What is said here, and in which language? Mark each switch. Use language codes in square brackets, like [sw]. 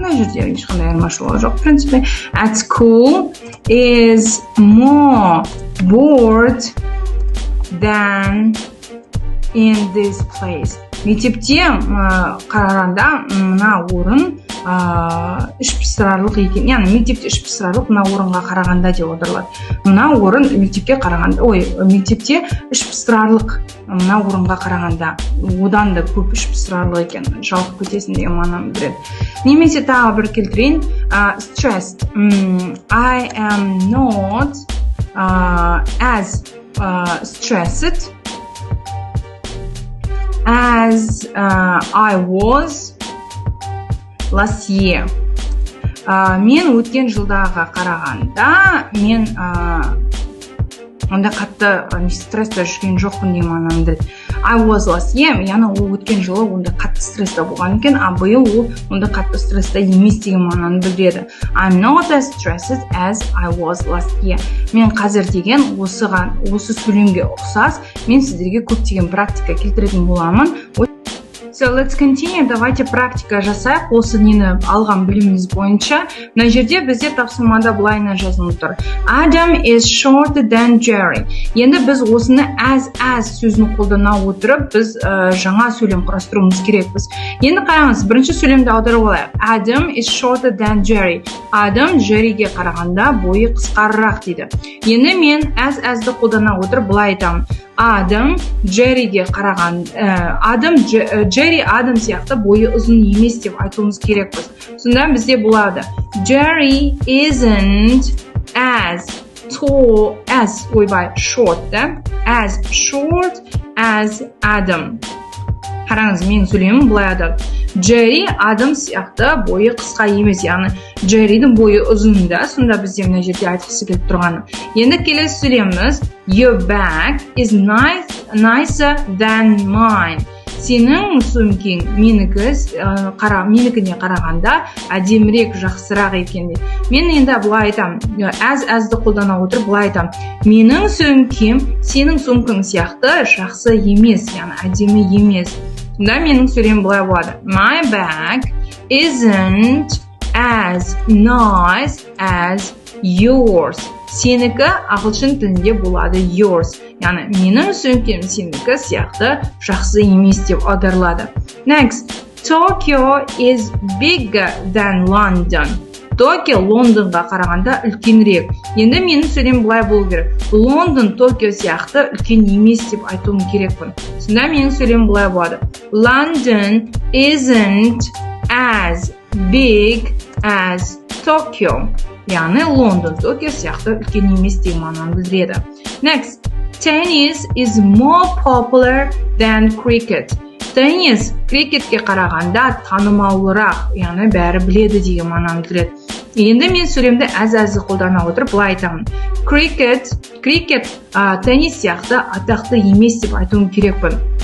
[kk] Мына жерде ешқандай айырмашылығы жоқ, [ru] в принципе. [en] At school is more bored than in this place. [kk] Мектепте қарағанда мына орын іш пыстырарлық екен. Яғни мектепте іш пыстырарлық мына орынға қарағанда деп аударылады. Мына орын мектепте іш пыстырарлық мына орынға қарағанда одан да көп іш пыстырарлық екен. Жалқы кетесің деген мағынаны білдіреді. Немесе тағы бір келтірейін. [en] Stressed. I am not as stressed as I was last year. [kk] Мен өткен жылдағы қарағанда, мен онда қатты стресста жүрген жоқпын деген мағынаны білдіреді. [en] I was last year, [kk] яғни ол өткен жылы онда қатты стрессте болған екен, биыл ол онда қатты стрессте емес деген мағынаны білдіреді. [en] I'm not as stressed as I was last year. [kk] Мен қазір деген осы сөйлемге ұқсас, мен сіздерге көптеген практика келтіретін боламын. [en] So let's continue. [kk] Давайте практика жасайық. Осы нені алған біліміміз бойынша. Мына жерде бізде тапсырмада былайына жазылып тұр. [en] Adam is shorter than Jerry. [kk] Енді біз осыны as сөзін қолдана отырып, біз жаңа сөйлем құрастыруымыз керекпіз. Енді қараңыз, бірінші сөйлемді аударып алайық. [en] Adam is shorter than Jerry. [kk] Адам Jerryге қарағанда бойы қысқарақ дейді. Енді мен as-ді қолдана отырып былай айтамын. Адам Jerryге қараған, Jerry Адам сияқты бойы ұзын емес деп айтуымыз керекпіз. Сонда бізде болады. [en] Jerry isn't as tall as, short, да? As short as Adam. [kk] Қараңыз, мен сөйлемім былай адады. Jerry Адам сияқты бойы қысқа емес, яғни Jerryдің бойы ұзын да, сонда бізде мына жерде айтқысы келіп тұрғаны. Енді келесі сөйлеміміз [en] Your bag is nicer than mine. [kk] Сенің сөмкең менікіне қарағанда әдемірек, жақсырақ екен дейді. Мен енді былай айтамын, as-ді қолдана отырып былай айтамын. Менің сөмкем сенің сөмкең сияқты жақсы емес, яғни әдемі емес. Сонда менің сөйлемім былай болады. [en] My bag isn't as nice as yours. [kk] Сенікі ағылшын тілінде болады yours. Яғни менің сөмкем сенікі сияқты жақсы емес деп аударылады. [en] Next, Tokyo is bigger than London. [kk] Токио Лондонға қарағанда үлкенірек. Енді менің сөйлем былай болу керек. Лондон Токио сияқты үлкен емес деп айтуым керекпін. Сонда менің сөйлем былай болады. [en] London isn't as big as Tokyo. [kk] Яғни Лондон Токио сияқты үлкен емес деген мағынаны білдіреді. [en] Next, tennis is more popular than cricket. [kk] Теннис крикетке қарағанда танымалырақ, яғни бәрі біледі деген мағынаны білдіреді. Енді мен сөйлемді as-ді қолдана отырып былай айтамын. Крикет теннис сияқты атақты емес деп айтуым керекпін.